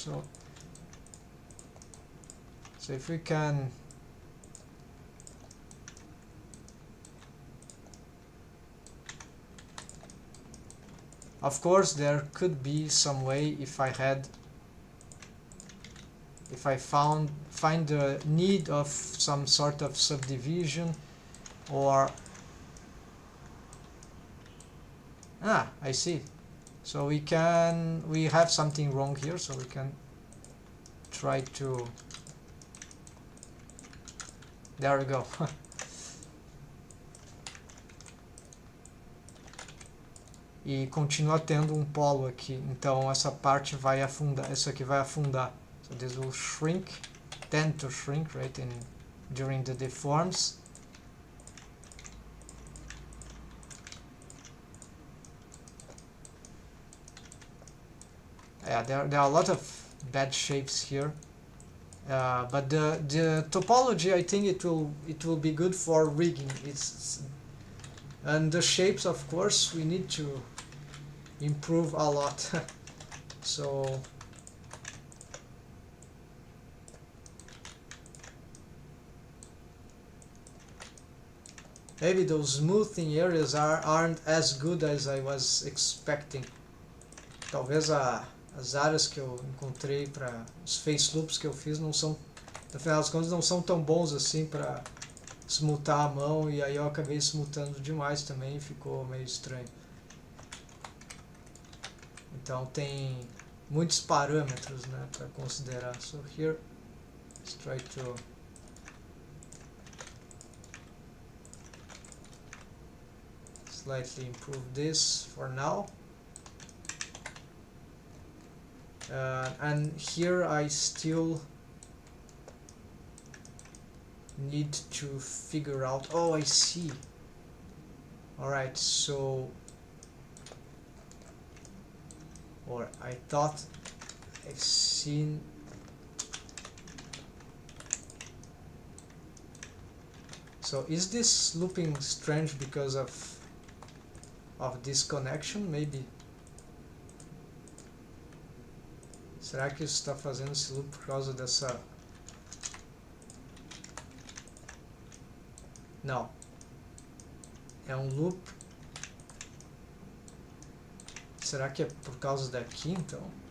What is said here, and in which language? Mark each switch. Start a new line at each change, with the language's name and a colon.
English: So if we can, of course there could be some way if I find the need of some sort of subdivision, or I see. So we have something wrong here, so we can try to, there we go.
Portuguese: E continua tendo um polo aqui, então essa parte vai afundar, isso aqui vai afundar.
English: So this will tend to shrink, right, during the deforms. Yeah, there are a lot of bad shapes here, but the topology, I think it will be good for rigging. And the shapes, of course, we need to improve a lot. So maybe those smoothing areas aren't as good as I was expecting.
Portuguese: Talvez as áreas que eu encontrei para os face loops que eu fiz não são, no final das contas, não são tão bons assim para smutar a mão, e aí eu acabei smutando demais também e ficou meio estranho. Então tem muitos parâmetros, né, para considerar.
English: So here, let's try to slightly improve this for now. And here I still need to figure out, oh, I see. Alright, so, or I thought I've seen, so is this looping strange because of this connection? Maybe.
Portuguese: Será que isso está fazendo esse loop por causa dessa... Não. É um loop. Será que é por causa daqui, então?